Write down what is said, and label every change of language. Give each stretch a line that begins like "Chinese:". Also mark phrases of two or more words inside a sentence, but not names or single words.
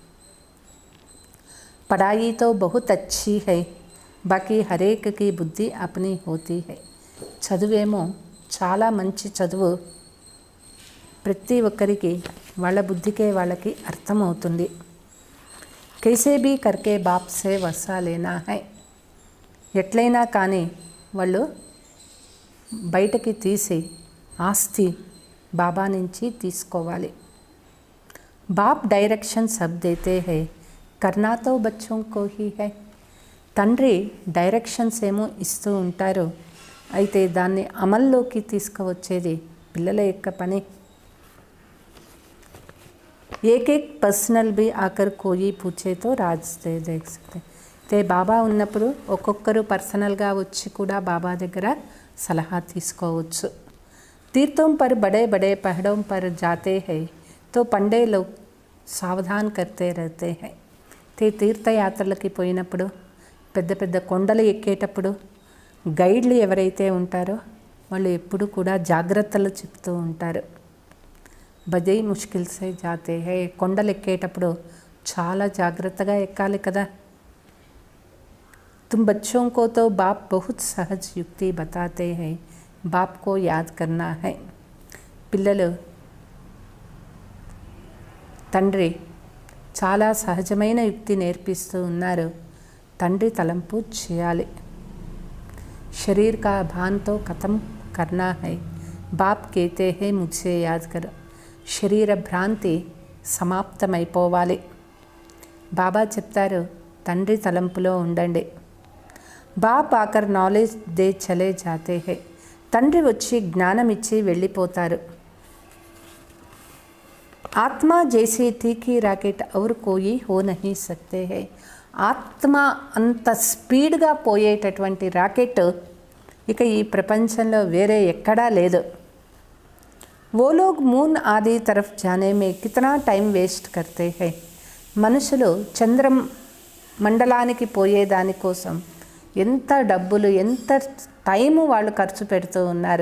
Hindi: पढ़ाई तो बहुत अच्छी है बाकी हरेक की बुद्धि अपनी होती है.
Telugu: చదువేమో చాలా మంచి చదువు, ప్రతి ఒక్కరికి వాళ్ళ బుద్ధికే వాళ్ళకి అర్థమవుతుంది.
Hindi: कैसे भी करके बाप से वर्सा लेना है.
Telugu: ఎట్లయినా కానీ వాళ్ళు బయటకి తీసి ఆస్తి బాబా నుంచి తీసుకోవాలి.
Hindi: बाप डायरेक्शन सब देते है करना तो बच्चों को ही है.
Telugu: తండ్రి డైరెక్షన్స్ ఏమో ఇస్తూ ఉంటారు, అయితే దాన్ని అమల్లోకి తీసుకువచ్చేది పిల్లల యొక్క పని.
Hindi: एक एक पर्सनल भी आकर कोई पूछे तो राज दे देख सकते.
Telugu: అయితే బాబా ఉన్నప్పుడు ఒక్కొక్కరు పర్సనల్గా వచ్చి కూడా బాబా దగ్గర సలహా తీసుకోవచ్చు.
Hindi: तीर्थों पर बड़े बड़े पहाड़ों पर जाते हैं तो पंडे लोग सावधान करते रहते हैं.
Telugu: తీర్థయాత్రలకి పోయినప్పుడు పెద్ద పెద్ద కొండలు ఎక్కేటప్పుడు గైడ్లు ఎవరైతే ఉంటారో వాళ్ళు ఎప్పుడు కూడా జాగ్రత్తలు చెప్తూ ఉంటారు.
Hindi: बजै मुश्किल से जाते है.
Telugu: కొండలు ఎక్కేటప్పుడు చాలా జాగ్రత్తగా ఎక్కాలి కదా.
Hindi: तुम बच्चों को तो बाप बहुत सहज युक्ति बताते हैं, बाप को याद करना है.
Telugu: పిల్లలు తండ్రి చాలా సహజమైన యుక్తి నేర్పిస్తూ ఉన్నారు, తండ్రి తలంపు చేయాలి.
Hindi: शरीर का भान तो खत्म करना है, बाप कहते हैं मुझसे याद करो.
Telugu: శరీర భ్రాంతి సమాప్తమైపోవాలి. బాబా చెప్తారు తండ్రి తలంపులో ఉండండి.
Hindi: बाप आकर नॉलेज दे चले जाते है.
Telugu: తండ్రి వచ్చి జ్ఞానం ఇచ్చి వెళ్ళిపోతారు.
Hindi: आत्मा जैसे तीखी रॉकेट और कोई हो नहीं सकते है.
Telugu: ఆత్మ అంత స్పీడ్గా పోయేటటువంటి రాకెట్ ఇక ఈ ప్రపంచంలో వేరే ఎక్కడా లేదు.
Hindi: वो लोग मून आदि तरफ जाने में कितना
English: time waste
Hindi: करते हैं.
Telugu: మనుషులు చంద్ర మండలానికి పోయేదానికోసం ఎంత డబ్బులు ఎంత టైము వాళ్ళు ఖర్చు పెడుతూ ఉన్నారు.